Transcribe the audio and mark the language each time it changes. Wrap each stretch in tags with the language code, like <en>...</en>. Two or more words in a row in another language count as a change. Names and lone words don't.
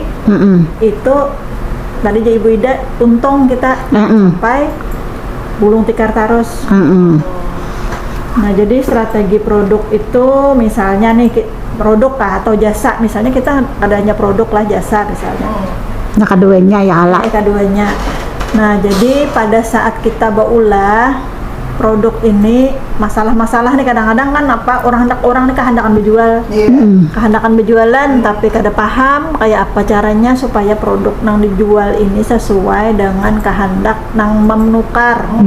<id>Itu tadi jadi Ibu Ida untung kita sampai gulung tikar terus. Nah, jadi strategi produk itu misalnya nih produk kah atau jasa, misalnya kita adanya produk lah jasa misalnya. Nah, keduanya ya ala. Keduanya.</id> <bjn>Nah, jadi pada saat kita baulah produk ini masalah-masalah nih kadang-kadang kan apa orang nih kehendakan berjual, kehendakan berjualan tapi kada paham kayak apa caranya supaya produk nang dijual ini sesuai dengan kehendak nang menukar.</bjn>